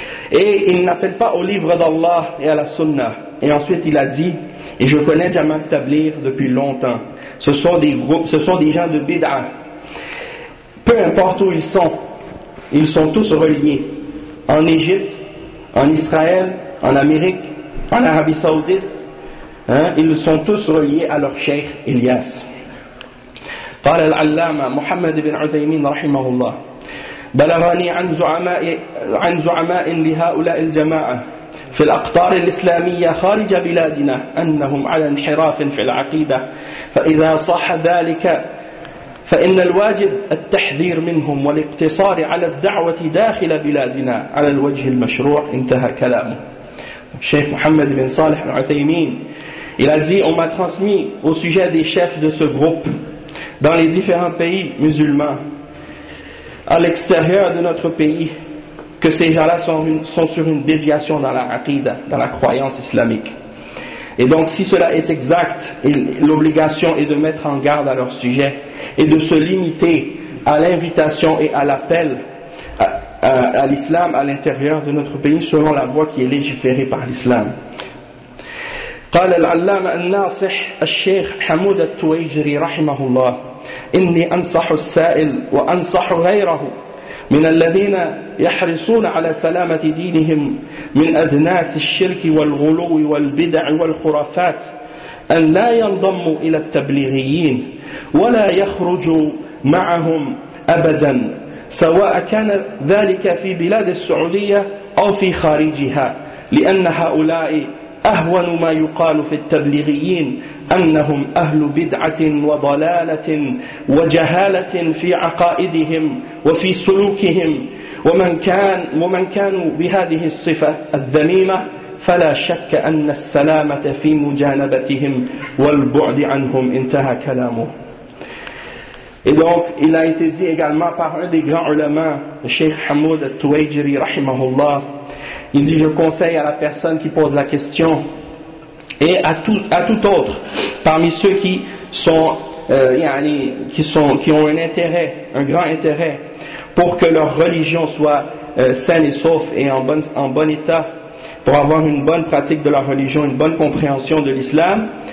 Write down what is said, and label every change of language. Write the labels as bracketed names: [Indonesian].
[French] Et il n'appelle pas au livre d'Allah et à la sunna. Et ensuite il a dit, et je connais Jama'at Tabligh depuis longtemps, ce sont des gens de bid'a. Peu importe où ils sont tous reliés. En Égypte, en Israël, en Amérique, en Arabie Saoudite, hein, ils sont tous reliés à leur cheikh Ilyas. [Arabic] قال العلامة محمد بن عثيمين رحمه الله بلغني عن زعماء لهؤلاء الجماعة في الأقطار الإسلامية خارج بلادنا أنهم على انحراف في العقيدة فإذا صح ذلك فإن الواجب التحذير منهم والاقتصار على الدعوة داخل بلادنا على الوجه المشروع انتهى كلامه. [French] الشيخ محمد بن صالح بن عثيمين il a dit on m'a transmis au sujet des chefs de ce groupe dans les différents pays musulmans, à l'extérieur de notre pays, que ces gens-là sont sur une déviation dans la aqidah, dans la croyance islamique. Et donc si cela est exact, l'obligation est de mettre en garde à leur sujet et de se limiter à l'invitation et à l'appel à l'islam à l'intérieur de notre pays selon la voie qui est légiférée par l'islam. [Arabic] قال العلامة الناصح الشيخ حمود التويجري رحمه الله إني أنصح السائل وأنصح غيره من الذين يحرصون على سلامة دينهم من أدناس الشرك والغلو والبدع والخرافات أن لا ينضموا إلى التبليغيين ولا يخرجوا معهم أبدا سواء كان ذلك في بلاد السعودية أو في خارجها لأن هؤلاء أهون ما يقال في التبليغيين أنهم أهل بدعة وضلالة وجهالة في عقائدهم وفي سلوكهم ومن كانوا بهذه الصفة الذميمة فلا شك أن السلامة في مجانبتهم والبعد عنهم انتهى كلامه. [French] Et donc il a été dit également par un des grands ulama, Cheikh Hamoud al-Tuwayjiri rahimahullah. Il dit, je conseille à la personne qui pose la question et à tout autre parmi ceux qui ont un intérêt, un grand intérêt pour que leur religion soit saine et sauf et en bon état, pour avoir une bonne pratique de la religion, une bonne compréhension de l'islam